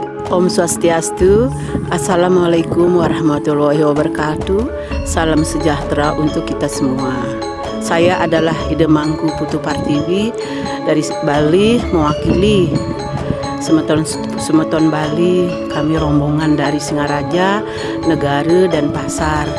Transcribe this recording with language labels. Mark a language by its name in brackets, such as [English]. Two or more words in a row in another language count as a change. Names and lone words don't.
[Balinese] Om Swastiastu, [Arabic] Assalamualaikum warahmatullahi wabarakatuh. [Indonesian] Salam sejahtera untuk kita semua. Saya adalah Ida Mangku Putu Partiwi dari Bali, mewakili Semeton Bali. Kami rombongan dari Singaraja, Negara, dan Pasar.